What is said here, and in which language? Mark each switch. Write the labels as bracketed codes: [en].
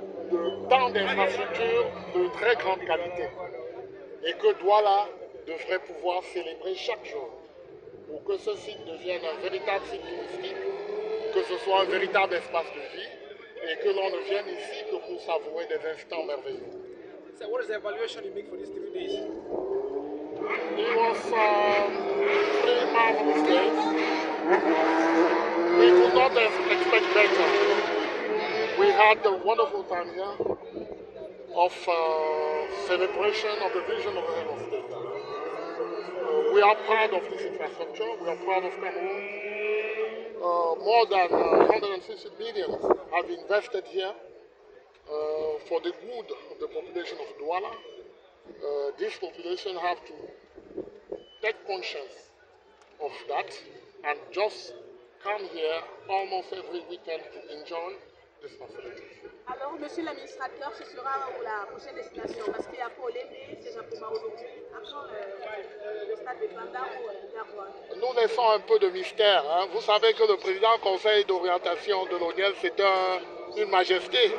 [fr] de tant d'infrastructures de très grande qualité et que Douala devrait pouvoir célébrer chaque jour pour que ce site devienne un véritable site touristique, que ce soit un véritable espace de vie et que l'on ne vienne ici que pour savourer des instants merveilleux. [en] So what is the evaluation you make for these 3 days? It was 3 marvelous days. We could not expect better. We had a wonderful time here of celebration of the vision of the head of state. We are proud of this infrastructure. We are proud of Cameroon. More than 150 billion have been invested here for the good of the population of Douala. This population have to take conscience of that and just come here almost every weekend to enjoy this facility. [fr] Alors, monsieur l'administrateur, ce sera la prochaine destination parce qu'il y a Polémé, c'est Jacoma aujourd'hui. Après, le stade de Banda ou Garoua. Nous laissons un peu de mystère. Hein. Vous savez que le président du conseil d'orientation de l'ONIEL, c'est une majesté.